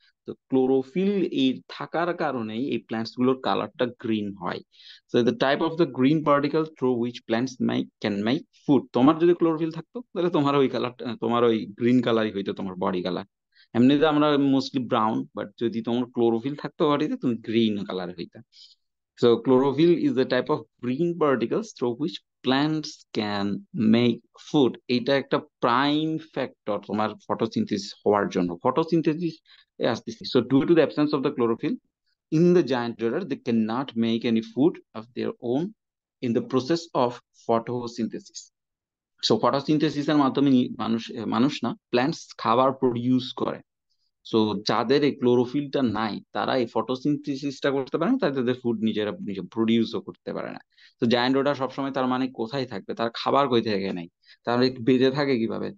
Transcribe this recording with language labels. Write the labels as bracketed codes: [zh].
[bn] তো ক্লোরোফিল এই থাকার কারণেই এই প্ল্যান্টস গুলোর কালারটা গ্রিন হয়। [en] So the type of the green particle through which plants can make food. [bn] তোমার যদি ক্লোরোফিল থাকতো তাহলে তোমার ওই কালারটা, তোমার ওই গ্রিন কালারই হইতো তোমার বডি কালার। এমনিতে আমরা মোস্টলি ব্রাউন, বাট যদি তোমার ক্লোরোফিল থাকতো বডিতে তুমি গ্রিন কালার হইতা। [en] So chlorophyll is a type of green particles through which plants can make food. [bn] এটা একটা প্রাইম ফ্যাক্টর তোমার ফটোসিনথেসিস হওয়ার জন্য। ফটোসিনথেসিস এ আসতেছি। [en] So due to the absence of the chlorophyll in the giant dodder, they cannot make any food of their own in the process of photosynthesis. [bn] So photosynthesis এর মাধ্যমে মানুষ মানুষ না, plants খাবার প্রডিউস করে। সো যাদের এই ক্লোরোফিলটা নাই তারা এই ফটোসিনথেসিসটা করতে পারে না, তাদের ফুড নিজেরা নিজে প্রডিউসও করতে পারে না। তো জায়ান্ট ওটা সবসময় তার মানে কোথায় থাকবে, তার খাবার কই থেকে নেই, তাহলে বেঁচে থাকে কিভাবে?